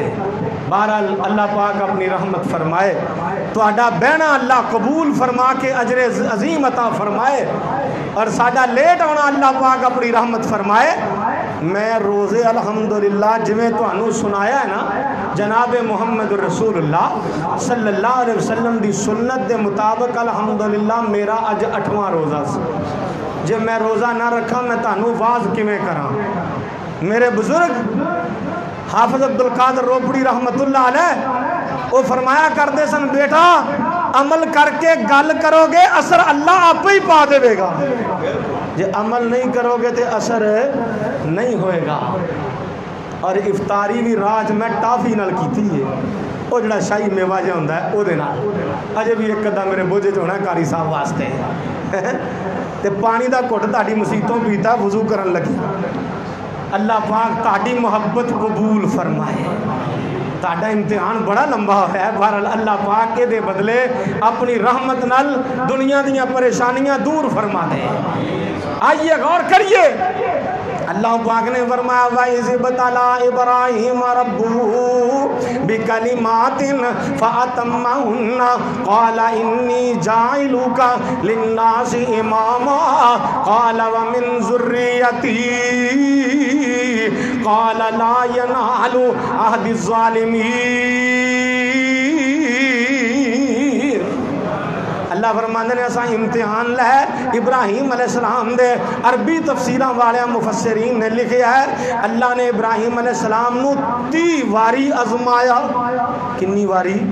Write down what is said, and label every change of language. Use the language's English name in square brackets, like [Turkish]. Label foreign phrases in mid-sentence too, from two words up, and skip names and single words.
[Punjabi] بہرحال اللہ پاک اپنی رحمت فرمائے، تو اڈا بہنا اللہ قبول فرما کے اجر عظیم عطا فرمائے، اور ساڈا لیٹ ہونا اللہ پاک اپنی رحمت فرمائے۔ میں روزے الحمدللہ جویں تانوں سنایا ہے نا، جناب محمد رسول اللہ [Arabic] صلی اللہ علیہ وسلم [Punjabi] دی سنت دے مطابق الحمدللہ میرا اج 8واں روزہ سی۔ جے میں روزہ نہ رکھا میں تانوں واز کیویں کراں؟ میرے بزرگ حافظ عبدالقادر روپڑی [Arabic] رحمت اللہ علیہ [Punjabi] وہ فرمایا کرتے سن بیٹا عمل کر کے گل کرو گے اثر اللہ آپ ہی پا دے گا، جی عمل نہیں کرو گے تو اثر نہیں ہوئے گا۔ اور افطاری بھی راج میں ٹافی نال کیتی ہے، وہ جڑا شاہی میوہ جہا ہوندا ہے وہ دے نال، اجے بھی ایک ادا میرے بوجھے چ ہونا قاری صاحب واسطے تے پانی دا گھٹ تہاڈی مسیتوں پیتا وضو کرن لگی، اللہ پاک تہاڈی محبت قبول فرمائے۔ تہاڈا امتحان بڑا لمبا ہوا ہے، بہرحال اللہ پاک کے دے بدلے اپنی رحمت نال دنیا دیاں پریشانیاں دور فرما دے۔ آئیے غور کریے، اللہ پاک نے فرمایا [Arabic] وَإِذِ ابْتَلَىٰ إِبْرَاهِيمَ رَبُّهُ بِكَلِمَاتٍ فَأَتَمَّهُنَّ قَالَ إِنِّي جَاعِلُكَ لِلنَّاسِ إِمَامًا قَالَ وَمِن ذُرِّيَّتِي قَالَ لَا يَنَالُ عَهْدِ الظَّالِمِينَ۔ [Punjabi] اللہ فرماندے نے اساں امتحان لے ابراہیم علیہ السلام دے، عربی تفسیراں والے مفسرین نے لکھیا ہے اللہ نے ابراہیم علیہ السلام نو 30 واری آزمایا۔ کنی واری؟